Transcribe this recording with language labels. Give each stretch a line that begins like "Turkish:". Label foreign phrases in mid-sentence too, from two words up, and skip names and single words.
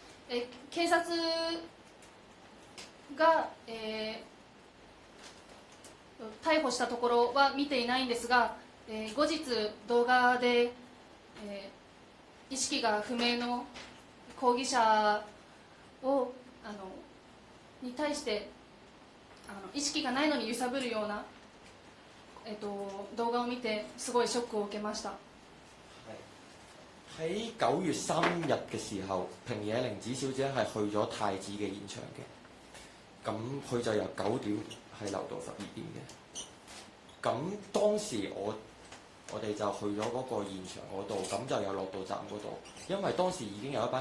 Japanese: 警察が、逮捕したところは見ていないんですが、後日動画で、意識が不明の抗議者をに対して意識がないのに揺さぶるような、動画を見てすごいショックを受けました。
Cantonese: 喺9月3日嘅時候，平野玲子小姐係去咗太子嘅現場嘅，咁佢就由9點係留到12點嘅。咁當時我哋就去咗嗰個現場嗰度，咁就有落到站嗰度，因為當時已經有一班